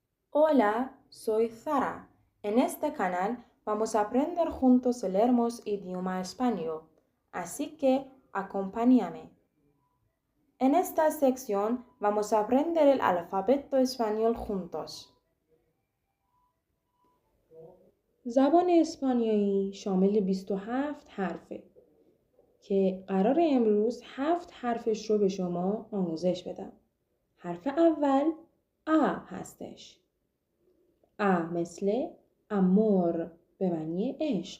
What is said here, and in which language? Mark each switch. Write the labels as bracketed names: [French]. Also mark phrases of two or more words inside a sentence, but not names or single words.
[Spanish] Hola, soy Zara. En este canal vamos a aprender juntos el hermoso idioma español, así que acompáñame. En esta sección vamos a aprender el alfabeto español juntos. [Persian] زبان اسپانیایی شامل 27 حرفه که قرار امروز 7 حرفش رو به شما آموزش بدم. حرف اول آ هستش. آ مثل امور به معنی عشق.